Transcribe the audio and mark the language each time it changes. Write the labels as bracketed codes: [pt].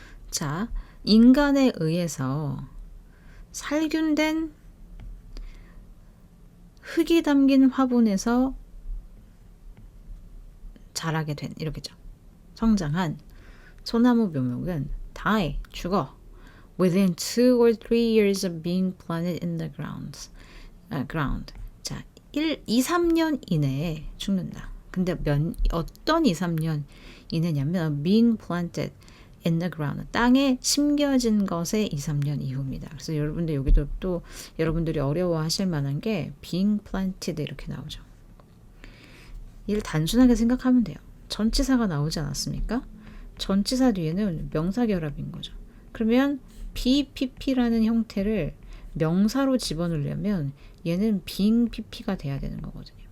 [ko] 자, 인간에 의해서 살균된 흙이 담긴 화분에서 자라게 된 이렇게죠. 성장한 소나무 묘목은 die, 죽어. [en] within 2 or 3 years of being planted in the ground. [ko] 자, 2, 3년 이내에 죽는다. 근데 어떤 2, 3년 이내냐면 [en] being planted in the ground. [ko] 땅에 심겨진 것의 2, 3년 이후입니다. 그래서 여러분들 여기도 또 여러분들이 어려워하실 만한 게 [en] being planted [ko] 이렇게 나오죠. 이를 단순하게 생각하면 돼요. 전치사가 나오지 않았습니까? 전치사 뒤에는 명사 결합인 거죠. 그러면 BPP라는 형태를 명사로 집어넣으려면 얘는 being PP가 돼야 되는 거거든요.